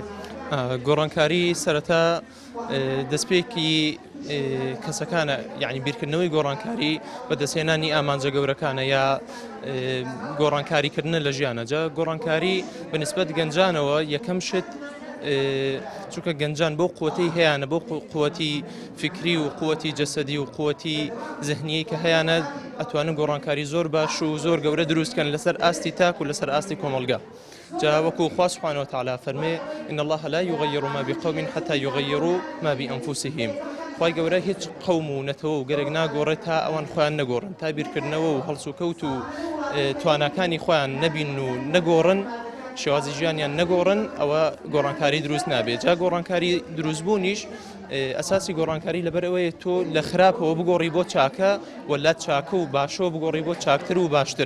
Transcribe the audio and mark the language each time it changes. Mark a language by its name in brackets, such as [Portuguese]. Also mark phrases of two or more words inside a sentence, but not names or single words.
[Central Kurdish] گۆڕانکاری سەرەتا دەستپێکی کەسەکانە یعنی بیرکردنەوەی گۆڕانکاری بەدەستهێنانی ئامانجە گەورەکانە یا گۆڕانکاریکردنە لە ژیانەجا گۆڕانکاری بەنسبەت گەنجانەوە یەکەم شت چونکە گەنجان بۆ قووەتەی هەیەە بۆ قووەتی فکری و قووەتی جەسەدی و قووەتی زەهنیی کە هەیەە ئەتوانن گۆڕانکاری زۆر باش و زۆر گەورە دروستکەن لەسەر ئاستی تاک و لەسەر ئاستی کۆمەلگا. جا وەکو خوا [Arabic] سبحانه وتعالى [Central Kurdish] فەرمێ [Arabic] إن الله لا يغير ما بقوم حتى يغيروا ما بأنفسهم. [Central Kurdish] خی گەورە هیچ قەوم و نەتەوە و گەرەک ناگۆڕێت تا ئەوان خۆیان نەگۆڕن تا بیرکردنەوە و هەڵسوکەوت و تواناکانی خۆیان نەبین و نەگۆڕن شێوازی ژیانیان نەگۆڕن ئەوە گۆڕانکاری دروست نابێت. جا گۆڕانکاری دروستبوونیش ئەساسی گۆڕانکاری لەبەر ئەوەیە تۆ لە خراپەوە بگۆڕی بۆ چاکە وەلات چاکە و باشەوە بگۆڕی بۆ چاکتر و باشتر.